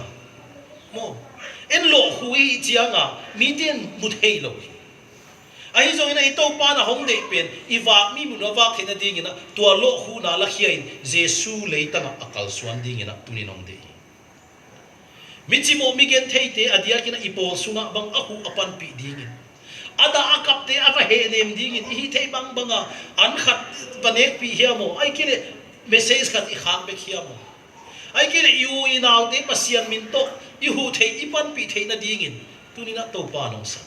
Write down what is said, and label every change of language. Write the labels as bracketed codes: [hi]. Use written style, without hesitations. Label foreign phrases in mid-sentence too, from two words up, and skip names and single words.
[ctd] Mo en lo hui chianga mi den mut hei lo. Ai zo ina ito pa na hong dei pen iwa mi mun wa khena ding ina tua lo hu na la khiain Jesu leita na akal suan ding ina tuni nong dei. Michimo mi gen thei te adia kina ipo sunga bang aku apan pi ding in. Ada akap te ava he nem ding in hi thei bang banga an khat banek pi hiamo ai kile message khat i khang be khiamo. Ai kile yu inaw te pasian min to i hu thei ipan pi thei na ding in tuni na to pa nong sa.